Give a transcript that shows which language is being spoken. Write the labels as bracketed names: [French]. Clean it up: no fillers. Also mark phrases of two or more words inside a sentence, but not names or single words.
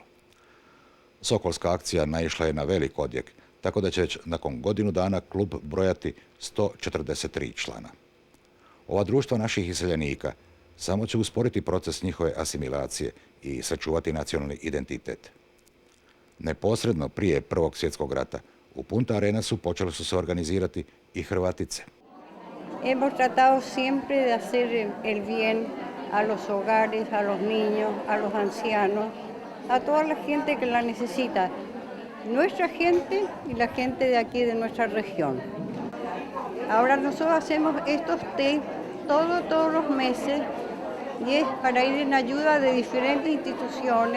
[Croatian] Sokolska akcija naišla je na velik odjek, tako da će već nakon godinu dana klub brojati 143 člana. Ova društva naših iseljenika samo će usporiti proces njihove asimilacije i sačuvati nacionalni identitet. Neposredno prije Prvog svjetskog rata u Punta Arenasu počeli su se organizirati i Hrvatice. [Spanish] Hemos tratado siempre de hacer el bien a los hogares, a los niños, a los ancianos, a toda la gente que la necesita, nuestra gente y la gente de aquí de nuestra región. Ahora nosotros hacemos estos té todos los meses y es para ir en ayuda de diferentes instituciones.